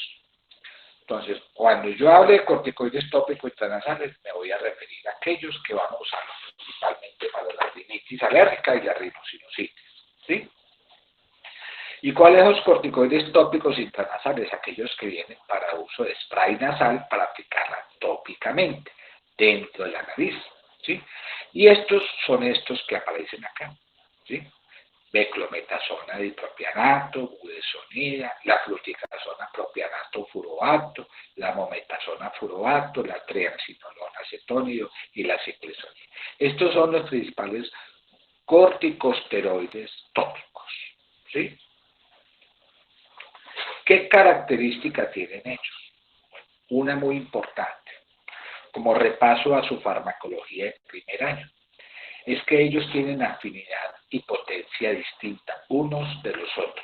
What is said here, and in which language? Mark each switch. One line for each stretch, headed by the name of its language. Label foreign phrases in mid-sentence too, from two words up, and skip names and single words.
Spanish: Entonces, cuando yo hable de corticoides tópicos intranasales, me voy a referir a aquellos que vamos a usar principalmente para la rinitis alérgica y la rinosinusitis. ¿Sí? ¿Y cuáles son los corticoides tópicos intranasales? Aquellos que vienen para uso de spray nasal para aplicarla tópicamente dentro de la nariz. ¿Sí? Y estos son estos que aparecen acá. ¿Sí? Beclometasona dipropianato, budesonida, la fluticasona propianato furoato, la mometasona furoato, la triamcinolona acetónido y la ciclesonida. Estos son los principales corticosteroides tópicos. ¿Sí? ¿Qué características tienen ellos? Una muy importante, como repaso a su farmacología de primer año, es que ellos tienen afinidad y potencia distinta unos de los otros.